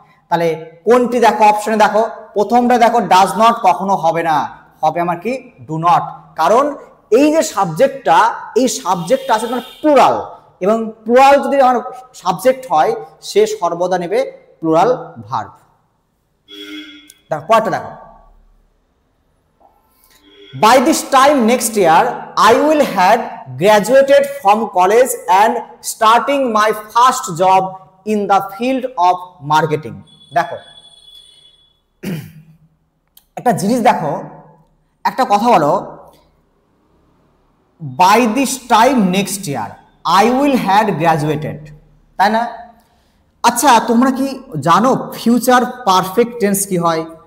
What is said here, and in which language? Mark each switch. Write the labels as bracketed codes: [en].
[bn] তাহলে কোনটি দেখো অপশনে দেখো, প্রথমটা দেখো ডাজ নট কখনো হবে না, হবে আমার কি ডু নট, কারণ এই যে সাবজেক্টটা, এই সাবজেক্টটা আছে মানে প্লুরাল, এবং প্লুরাল যদি আমার সাবজেক্ট হয় সে সর্বদা নেবে প্লুরাল ভার্ব। দেখো পরেরটা দেখো, [en] by this time next year I will have graduated from college and starting my first job in the field of marketing। [bn] দেখো একটা জিনিস দেখো, একটা কথা বলো, [en] by this time next year I will have graduated, [bn] তাই না? আচ্ছা তোমরা কি জানো ফিউচার পারফেক্ট টেন্স কি হয়?